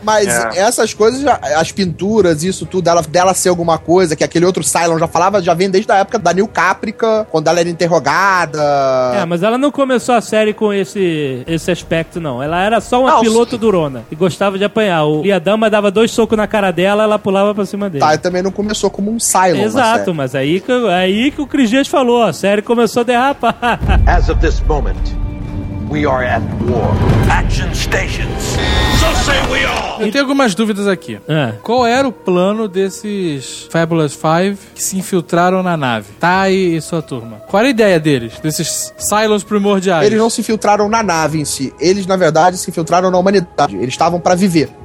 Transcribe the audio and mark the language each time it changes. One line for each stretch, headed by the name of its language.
Portuguese: Mas essas coisas, as pinturas, isso tudo, dela ser alguma coisa, que aquele outro Cylon já falava, já vem desde a época da New Caprica, quando ela era interrogada. É, mas ela não começou a série com esse aspecto, não. Ela era só uma piloto durona e gostava de apanhar. E a dama dava dois socos na cara dela, ela pulava pra cima dele. Tá, e também não começou como um Cylon. Exato, mas aí que o Chris Gias falou, a série começou a derrapar.
English: As of this moment, we are at war. Action stations. So say we all.
Portuguese: Eu tenho algumas dúvidas aqui. Qual era o plano desses Fabulous Five que se infiltraram na nave? Tai e sua turma. Qual era a ideia deles? Desses Cylons primordiais? Eles não se infiltraram na nave em si. Eles, na verdade, se infiltraram na humanidade. Eles estavam pra viver.